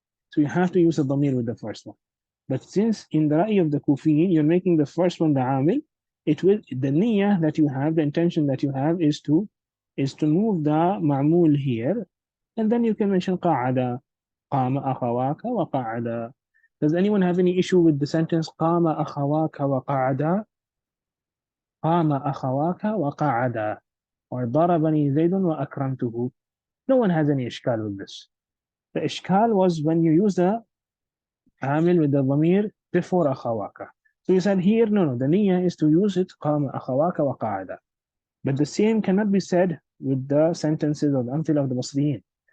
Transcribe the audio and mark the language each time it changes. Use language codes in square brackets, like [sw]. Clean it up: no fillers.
[en] So you have to use a dhamir with the first one. But since in the ra'i of the Kufiyin, you're making the first one the amil, it will, the niyyah that you have, the intention that you have is to move the ma'mul here, and then you can mention qa'ada, qama akhawaka wa qa'ada. Does anyone have any issue with the sentence [ar] قام أخواك وقعدا? قام أخواك وقعدا, [en] or [ar] ضربني زيد وأكرمته. [en] No one has any ishkal with this. The ishkal was when you use the amil with the dhamir before أخواك. So you said here, no, the niyyah is to use it [ar] قام أخواك وقعدا. [en] But the same cannot be said with the sentences of the amthila of the Basriyin.